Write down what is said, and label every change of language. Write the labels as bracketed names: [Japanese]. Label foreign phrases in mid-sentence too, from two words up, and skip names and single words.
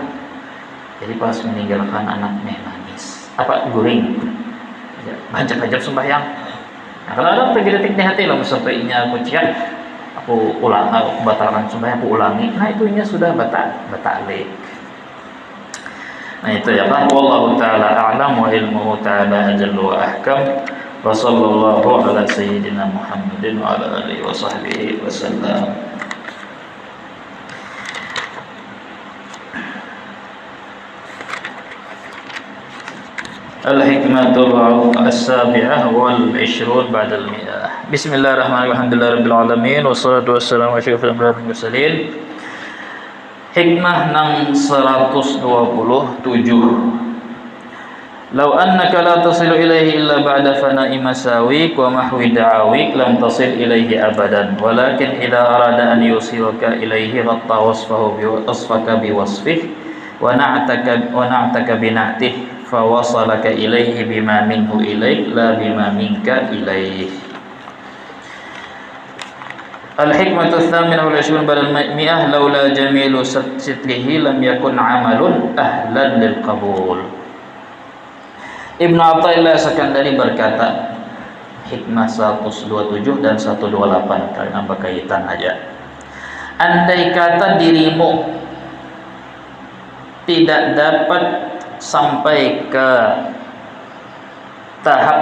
[Banjar] Jadi pas meninggalkan anaknya nangis, guring, banjak-banjak sembahyang. Nah, kalau ada tergedetik di hati lah, sampai inya aku batalkan sembahyang, aku ulangi. Nah itu inya sudah batalik. Nah itu ya kan. [Arabic] والله تعالى أعلم وعلمه تعالى أجل وأحكم. وصلى الله على سيدنا محمد وعلى آله وصحبه وسلم. الحكمة السابعة و20 بعد المائة. بسم الله الرحمن الرحيم. الحمد لله رب العالمين والصلاة والسلام على أشرف الأنبياء والمرسلين. [Banjar] Hikmah nang 127. [Arabic] لو أنك لا تصل إليه إلا بعد فناء مساويك ومحو دعاويك لم تصل إليه أبدا، ولكن إذا أراد أن يوصلك إليه غطى وصفك بوصفه ونعتك بنعته فوصلك إليه بما منه إليك لا بما منك إليه. الحكمة الثامنة و20 بعد المائة لولا جميل ستره لم يكن عمل أهلا للقبول. [Indonesian] Ibnu Athaillah Sakandari berkata, hikmah 127 dan 128, kalian ambil kaitan aja. Andai kata dirimu tidak dapat sampai ke tahap